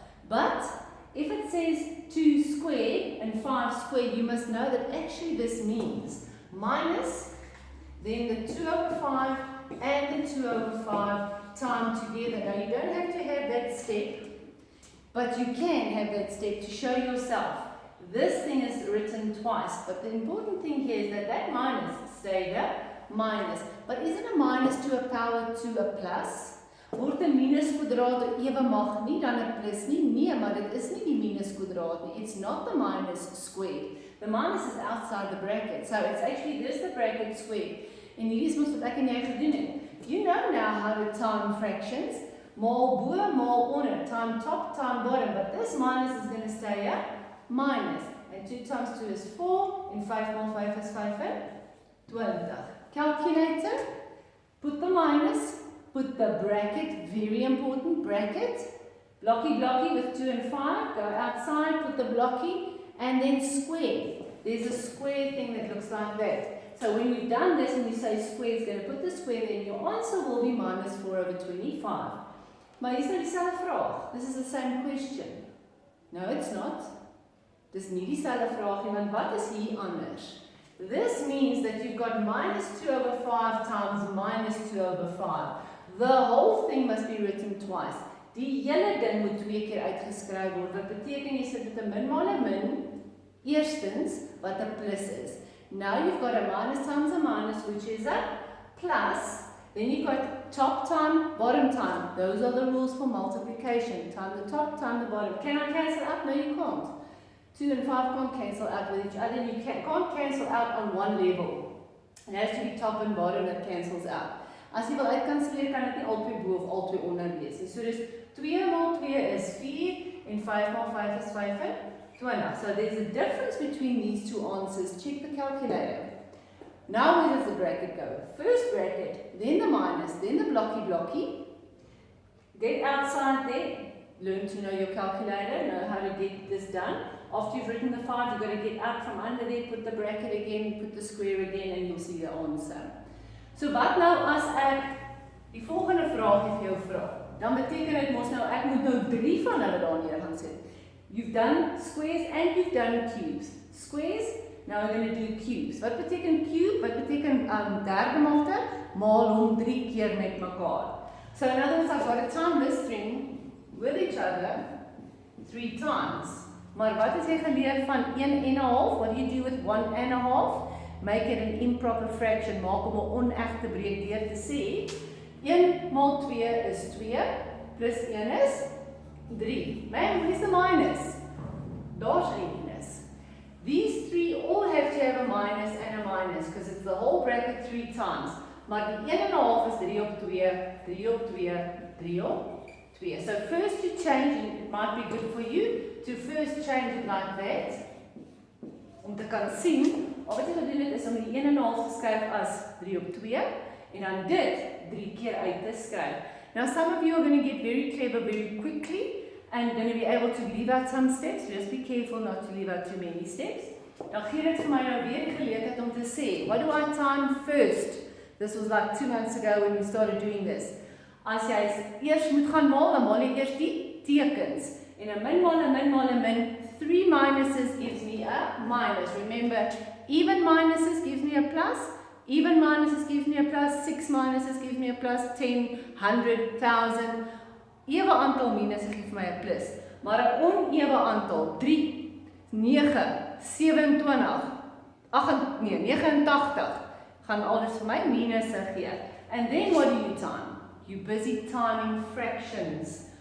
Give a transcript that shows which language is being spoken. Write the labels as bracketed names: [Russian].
[English] But if it says 2 squared and 5 squared, you must know that actually this means minus, then the 2 over 5 and the 2 over 5 timed together. Now you don't have to have that step, but you can have that step to show yourself. This thing is written twice, but the important thing here is that that minus stayed a minus. But isn't a minus to a power to a plus? [Afrikaans] Word 'n minus kwadraat ewe mag nie dan 'n plus nie? Nee, maar dit is nie die minus kwadraat nie. [English] It's not the minus squared. The minus is outside the bracket. So it's actually this the bracket squared. [Afrikaans] En hierdie is mos wat ek en jy gedoen het. [English] You know now how to time fractions. [Afrikaans] Maal bo, maal onder, [English] time top, time bottom. But this minus is going to stay a minus. And 2 times 2 is 4. And 5 maal 5 is 5 and 20. Calculator. Put the minus. Put the bracket. Very important bracket. Blocky, blocky with 2 and 5. Go outside. Put the blocky. And then square. There's a square thing that looks like that. So when you've done this and you say square, it's going to put the square there. And your answer will be minus 4 over 25. [Afrikaans] Maar hier is nou dieselfde vraag. [English] This is the same question. No, it's not. [Afrikaans] Dis nie dieselfde vraagie, want wat is hier anders? [English] This means that you've got minus 2 over 5 times minus 2 over 5. The whole thing must be written twice. [Afrikaans] Die hele ding moet 2 keer uitgeskryf word. Wat beteken jy sit met 'n min maal 'n min, eerstens wat 'n plus is. [English] Now you've got a minus times a minus, which is a plus. Then you've got top time, bottom time. Those are the rules for multiplication. Time the top, time the bottom. Can I cancel out? No, you can't. 2 and 5 can't cancel out with each other. You can't cancel out on one level. It has to be top and bottom that cancels out. [Afrikaans] As jy wil uitkanselleer, kan dit nie albei bo of albei onder wees nie. So dis 2 maal 2 is 4 en 5 maal 5 is 25. [English] So there's a difference between these two answers. Check the calculator. Now where does the bracket go? First bracket, then the minus, then the blocky. Get outside there. Learn to know your calculator, know how to get this done. After you've written the 5, you've got to get out from under there, put the bracket again, put the square again, and you'll see the answer. [Afrikaans] So wat nou as ek die volgende vraag vir jou vra? Dan beteken dit mos nou ek moet nou 3 van hulle daar neer gaan sit. [English] You've done squares and you've done cubes. Squares, now we're going to do cubes. [Afrikaans] Wat beteken cube? Wat beteken derde magte? Maal hom 3 keer met mekaar. [English] So in other words, I've got to time this string with each other 3 times. [Afrikaans] Maar wat is jy geleer van 1 en 'n half? [English] What do you do with 1 and a half? Make it an improper fraction. [Afrikaans] Maak hom 'n onegte breek deur te sê 1 maal 2 is 2 plus 1 is 3. [English] Man, what is the minus? [Afrikaans] Daar's minus. [English] These 3 all have to have a minus and a minus because it's the whole bracket 3 times. [Afrikaans] Maar die 1 en 'n half is 3 op 2, 3 op 2, 3 op 2. [English] So first you change, it might be good for you to first change it like that. [Afrikaans] Om te kan sien, wat jy moet doen is om die 1 en 'n half te skryf as 3 op 2 en dan dit 3 keer uit te skryf. [English] Now some of you are going to get very clever very quickly and going to be able to leave out some steps. Just be careful not to leave out too many steps. [Afrikaans] Dan gee dit vir my nou weer die geleentheid om te sê, [English] what do I time first? This was like 2 months ago when we started doing this. [Afrikaans] As jy eers moet gaan maal, dan maal jy eers die tekens. En 'n min maal 'n min maal 'n min, [English] 3 minuses gives me a minus. Remember, even minuses gives me a plus. Even minuses gives me a plus, 6 minuses gives me a plus, 10, 100, 1000. [Afrikaans] Ewe aantal minuses gee vir my 'n plus. Maar 'n onewe aantal, 3, 9, 27, 89, gaan alles vir my minusse gee. [English] And then what do you time? You busy timing fractions.